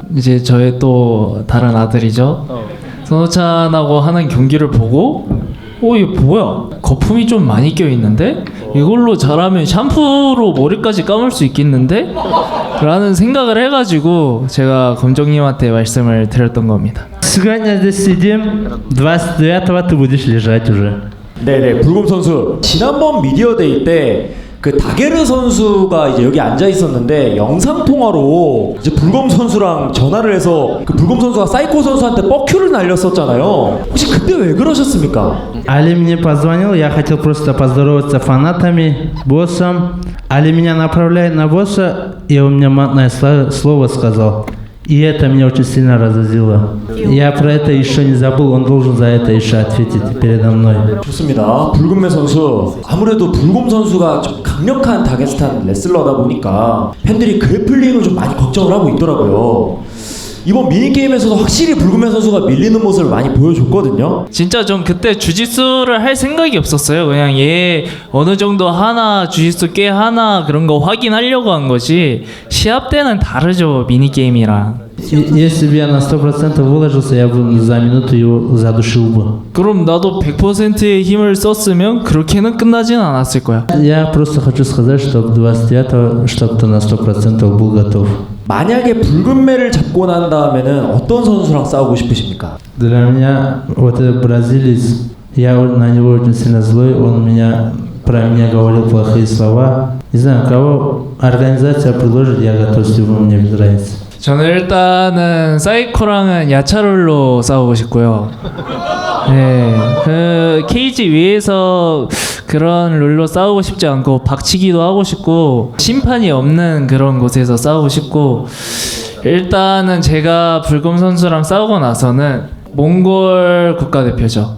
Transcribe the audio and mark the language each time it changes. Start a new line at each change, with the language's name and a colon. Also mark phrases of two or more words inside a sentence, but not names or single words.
Korean: 이제 저의 또 다른 아들이죠. 선호찬하고 하는 경기를 보고 이게 뭐야? 거품이 좀 많이 껴있는데? 이걸로 잘하면 샴푸로 머리까지 감을 수 있겠는데? 라는 생각을 해가지고 제가 검정님한테 말씀을 드렸던 겁니다.
Russian: Сегодня здесь сидим, 29-го ты будешь лежать уже.
Korean: 네네, 불곰 선수 지난번 미디어데이 때 그 다게르 선수가 이제 여기 앉아 있었는데 영상 통화로 이제 불곰 선수랑 전화를 해서 그 불곰 선수가 사이코 선수한테 뻑큐를 날렸었잖아요. 혹시 그때 왜 그러셨습니까?
Russian: Али мне позвонил, я хотел просто поздороваться с фанатами, боссом. Али меня направляет на босса, и он мне матное слово сказал. И это меня очень сильно разозлило. Я про это еще не забыл, он должен за это еще ответить передо мной.
Korean: 좋습니다. 불금매 선수 아무래도 불곰 선수가 좀 강력한 다게스탄 레슬러다 보니까 팬들이 그래플링을 좀 많이 걱정을 하고 있더라고요. 이번 미니게임에서도 확실히 불금매 선수가 밀리는 모습을 많이 보여줬거든요. 진짜 전 그때 주짓수를 할 생각이 없었어요. 그냥 얘 어느 정도 하나, 주짓수 꽤 하나 그런 거 확인하려고 한 거지. 시합 때는 다르죠, 미니게임이랑.
Russian: Если бы я на 100% выложился, я бы за минуту его задушил бы.
Korean: 그럼 나도 100%의 힘을 썼으면 그렇게는 끝나진 않았을 거야.
Russian: Я просто хочу сказать, чтобы 29-го, чтобы ты на 100% был готов.
Korean: 만약에 붉은 매를 잡고 난 다음에는 어떤 선수랑 싸우고 싶으십니까?
Russian: Для меня вот этот бразилец, я на него очень сильно злой, он про меня говорил плохие слова. Не знаю, кого организация предложит, я готов с любым, мне без разницы.
Korean: 저는 일단은 사이코랑은 야차롤로 싸우고 싶고요. 네, 그 케이지 위에서 그런 룰로 싸우고 싶지 않고 박치기도 하고 싶고 심판이 없는 그런 곳에서 싸우고 싶고 일단은 제가 불금 선수랑 싸우고 나서는 몽골 국가대표죠.